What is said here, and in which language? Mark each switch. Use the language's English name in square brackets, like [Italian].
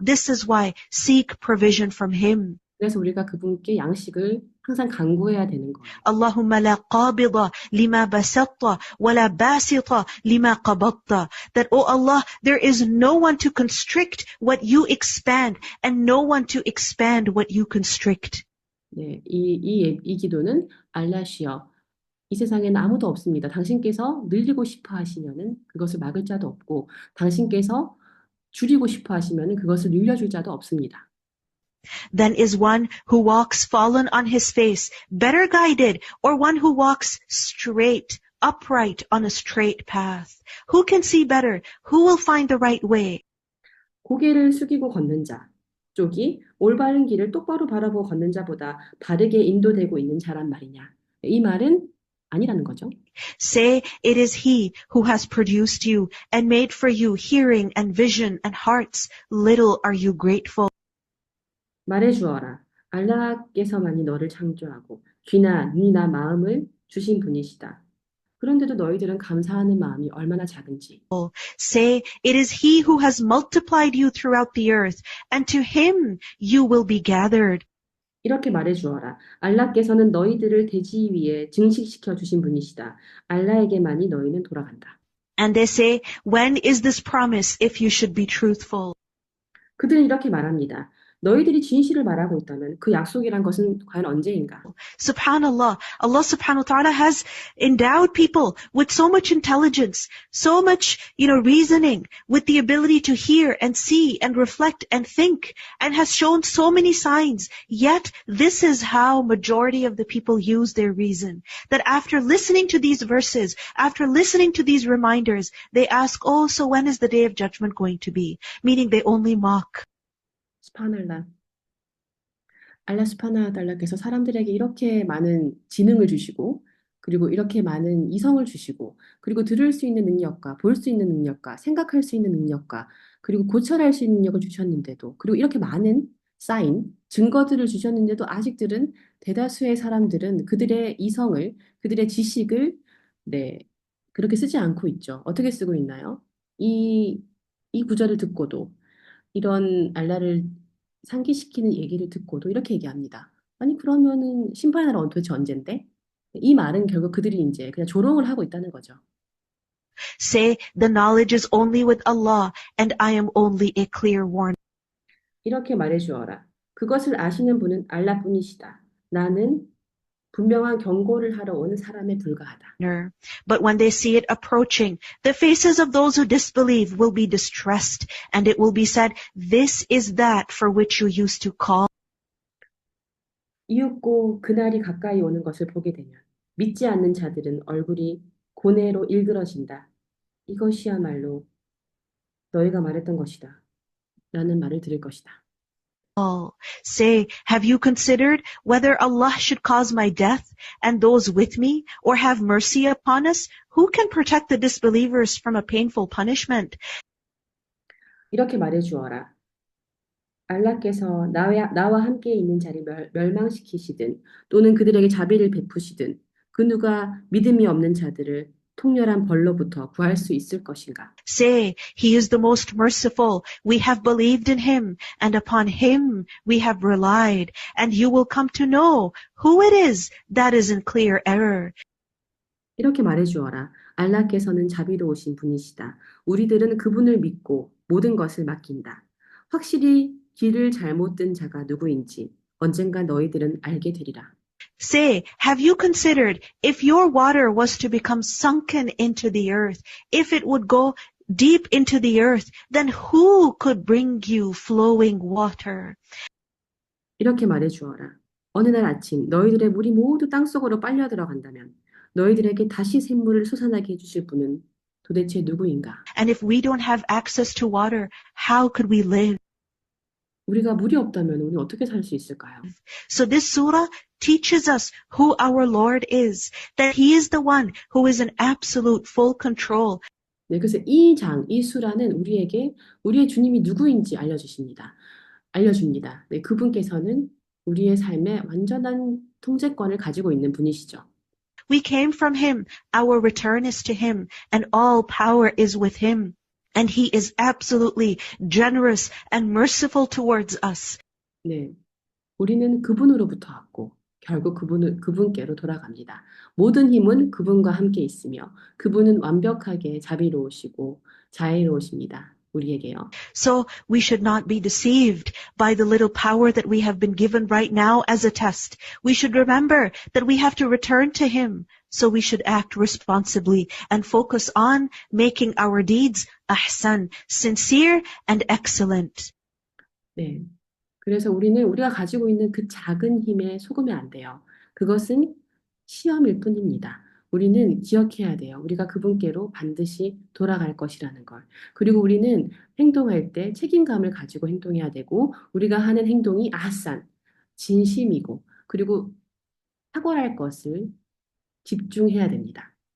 [English] This is why seek provision from Him. [Korean] 그래서 우리가 그분께 양식을 항상 간구해야 되는 거예요. [Arabic] Allahumma la qabida lima basatta wa la basita lima qabatta. [English] That, oh Allah, there is no one to constrict what you expand and no one to expand what you constrict. [Korean] 네, 이 기도는 알라시여, 이 세상에는 아무도 없습니다. 당신께서 늘리고 싶어 하시면은 그것을 막을 자도 없고, 당신께서 줄이고 싶어 하시면은 그것을 늘려줄 자도 없습니다. [English] Then is one who walks fallen on his face better guided, or one who walks straight, upright on a straight path? Who can see better? Who will find the right way? [Korean] 고개를 숙이고 걷는 자 쪽이 올바른 길을 똑바로 바라보고 걷는 자보다 바르게 인도되고 있는 자란 말이냐. 이 말은 아니라는 거죠. [English] Say, it is He who has produced you and made for you hearing and vision and hearts. Little are you grateful. [Korean] 말해주어라. 알라께서만이 너를 창조하고 귀나 눈이나 마음을 주신 분이시다. 그런데도 너희들은 감사하는 마음이 얼마나 작은지. [English] Say, it is He who has multiplied you throughout the earth, and to Him you will be gathered. [Korean] 이렇게 말해주어라. 알라께서는 너희들을 대지 위에 증식시켜 주신 분이시다. 알라에게만이 너희는 돌아간다. [English] And they say, when is this promise if you should be truthful? [Korean] 그들은 이렇게 말합니다. 너희들이 진실을 말하고 있다면 그 약속이란 것은 과연 언제인가? [English] Subhanallah, Allah subhanahu wa ta'ala has endowed people with so much intelligence, so much, reasoning, with the ability to hear and see and reflect and think, and has shown so many signs. Yet, this is how majority of the people use their reason. That after listening to these verses, after listening to these reminders, they ask, oh, so when is the day of judgment going to be? Meaning they only mock. [Korean] 스파날라. 알라 스파나 달라께서 사람들에게 이렇게 많은 지능을 주시고 그리고 이렇게 많은 이성을 주시고 그리고 들을 수 있는 능력과 볼 수 있는 능력과 생각할 수 있는 능력과 그리고 고찰할 수 있는 능력을 주셨는데도 그리고 이렇게 많은 사인, 증거들을 주셨는데도 아직들은 대다수의 사람들은 그들의 이성을, 그들의 지식을 네, 그렇게 쓰지 않고 있죠. 어떻게 쓰고 있나요? 이 구절을 듣고도 이런 알라를 상기시키는 얘기를 듣고도 이렇게 얘기합니다. 아니 그러면은 심판의 날은 도대체 언젠데? 이 말은 결국 그들이 이제 그냥 조롱을 하고 있다는 거죠. [English] Say, the knowledge is only with Allah, and I am only a clear warner. [Korean] 이렇게 말해주어라. 그것을 아시는 분은 알라뿐이시다. 나는 분명한 경고를 하러 오는 사람에 불과하다. [English] But when they see it approaching, the faces of those who disbelieve will be distressed, and it will be said, this is that for which you used to call. [Korean] 이윽고 그날이 가까이 오는 것을 보게 되면 믿지 않는 자들은 얼굴이 고뇌로 일그러진다. 이것이야말로 너희가 말했던 것이다. 라는 말을 들을 것이다. [English] all. Say, have you considered whether Allah should cause my death and those with me, or have mercy upon us? Who can protect the disbelievers from a painful punishment? [Korean] 이렇게 말해 주어라. 알라께서 나와 함께 있는 자를 멸망시키시든 또는 그들에게 자비를 베푸시든 그 누가 믿음이 없는 자들을 통렬한 벌로부터 구할 수 있을 것인가? [English] Say, He is the most merciful. We have believed in Him, and upon Him we have relied, and you will come to know who it is that is in clear error. [Korean] 이렇게 말해 주어라. 알라께서는 자비로우신 분이시다. 우리들은 그분을 믿고 모든 것을 맡긴다. 확실히 길을 잘못 든 자가 누구인지 언젠가 너희들은 알게 되리라. [English] Say, have you considered if your water was to become sunken into the earth, if it would go deep into the earth, then who could bring you flowing water? [Korean] 이렇게 말해 주어라. 어느 날 아침 너희들의 물이 모두 땅속으로 빨려 들어간다면 너희들에게 다시 샘물을 솟아나게 해주실 분은 도대체 누구인가? [English] And if we don't have access to water, how could we live? [Korean] 우리가 물이 없다면 우리 어떻게 살 수 있을까요? [English] So this surah teaches us who our Lord is, that He is the one who is in absolute full control. [Korean] 네, 그래서 이 수라는 우리에게 우리의 주님이 누구인지 알려줍니다. 네, 그분께서는 우리의 삶에 완전한 통제권을 가지고 있는 분이시죠. [English] We came from Him, our return is to Him, and all power is with Him. And He is absolutely generous and merciful towards us. [Korean] 네, 우리는 그분으로부터 왔고 결국 그분께로 돌아갑니다. 모든 힘은 그분과 함께 있으며 그분은 완벽하게 자비로우시고 자애로우십니다. 우리에게요. [English] So we should not be deceived by the little power that we have been given right now as a test. We should remember that we have to return to Him. So we should act responsibly and focus on making our deeds ahsan, sincere and excellent. [Korean] 네. 그래서 우리가 가지고 있는 그 작은 힘에 속으면 안 돼요. 그것은 시험일 뿐입니다. 우리는 기억해야 돼요. 우리가 그분께로 반드시 돌아갈 것이라는 걸. 그리고 우리는 행동할 때 책임감을 가지고 행동해야 되고, 우리가 하는 행동이 아산, 진심이고, 그리고 탁월할 것을 집중해야 됩니다.